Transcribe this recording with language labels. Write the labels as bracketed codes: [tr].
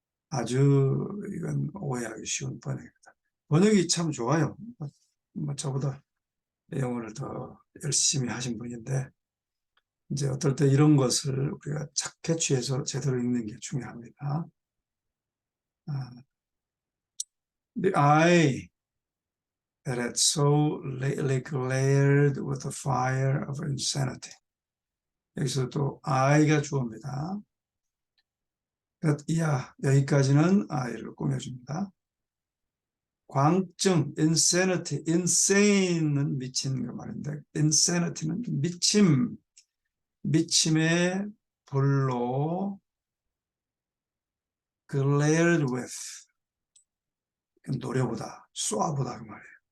[ko] 아주 이건 오해하기 쉬운 번역입니다. 번역이 참 좋아요. 저보다 영어를 더 열심히 하신 분인데 이제 어떨 때 이런 것을 우리가 착 캐치해서 제대로 읽는 게 중요합니다. [en] The eye that had so lately glared with the fire of insanity. [ko] 여기서 또 I가 주어입니다. 여기까지는 I를 꾸며줍니다. 광증, insanity, insane는 미친 그 말인데 insanity는 미침의 불로 [en] glared with, [ko] 노려보다, 쏘아보다 그 말이에요.